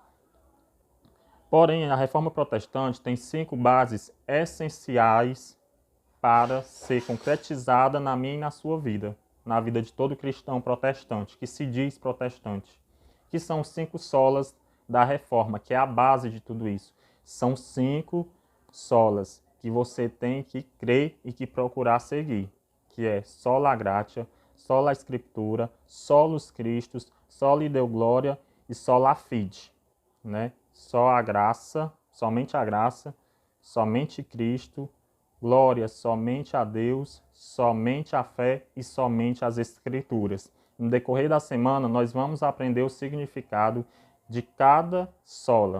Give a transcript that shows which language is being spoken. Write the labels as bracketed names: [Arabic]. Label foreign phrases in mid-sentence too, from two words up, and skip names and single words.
[Portuguese] Porém, a Reforma Protestante tem 5 bases essenciais para ser concretizada na minha e na sua vida, na vida de todo cristão protestante, que se diz protestante, que são os 5 solas da Reforma, que é a base de tudo isso. São 5 solas que você tem que crer e que procurar seguir, que é [Latin] sola gratia, sola Scriptura, solus Christus, soli Deo gloria [Portuguese] e [Latin] sola fide, [Portuguese] né? Só a graça, somente Cristo, glória somente a Deus, somente a fé e somente as Escrituras. No decorrer da semana, nós vamos aprender o significado de cada sola.